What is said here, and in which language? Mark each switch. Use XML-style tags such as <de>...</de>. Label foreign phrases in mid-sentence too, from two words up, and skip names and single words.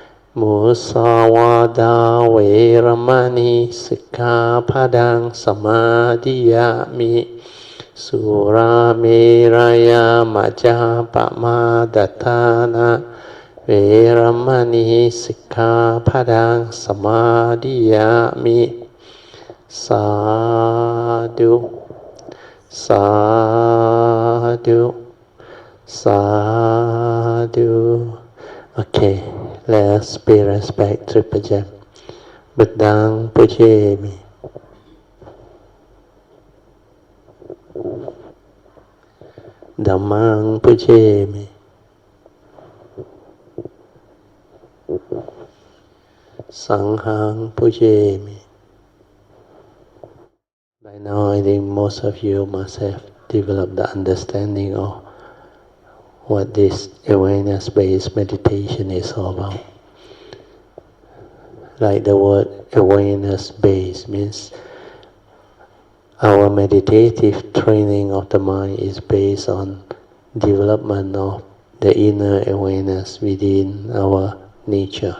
<pi>Musāvādā veramani sikkhapadang samadhiyami Surameraya Majjapamadatthana veramani sikkhapadang samadhiyami Sadhu Sadhu Sadhu.</pi> <en>Okay, let's pay respect to Puja.</en> <pi>Buddhaṃ pujami. Dhammang pujami. Sanghang pujami.</pi> <en>By now I think most of you must have developed the understanding of what this awareness-based meditation is all about. Like the word awareness base means our meditative training of the mind is based on development of the inner awareness within our nature.</en>